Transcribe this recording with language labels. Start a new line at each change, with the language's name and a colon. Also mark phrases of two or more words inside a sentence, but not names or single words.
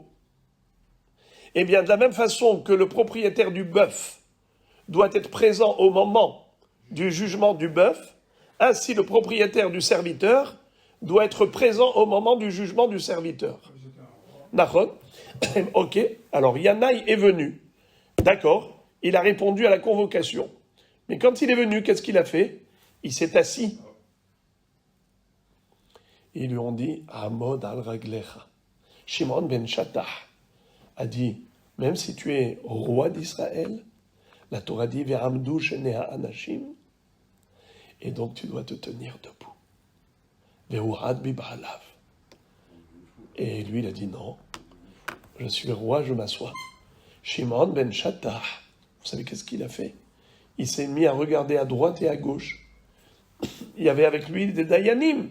French: Eh bien, de la même façon que le propriétaire du bœuf doit être présent au moment du jugement du bœuf, ainsi le propriétaire du serviteur doit être présent au moment du jugement du serviteur. Nachon. Ok, alors Yanaï est venu. D'accord, il a répondu à la convocation. Mais quand il est venu, qu'est-ce qu'il a fait? Il s'est assis. Ils lui ont dit,
Hebrew: Amod al-Raglecha.
French: Shimon ben Shattah a dit, même si tu es roi d'Israël, la Torah dit,
Hebrew: Ve'amdu shenea anashim,
French: et donc tu dois te tenir debout.
Hebrew: Ve'urad bi ba'alav.
French: Et lui, il a dit, non, je suis roi, je m'assois. Shimon ben Shattah, vous savez qu'est-ce qu'il a fait? Il s'est mis à regarder à droite et à gauche. Il y avait avec lui des Dayanim.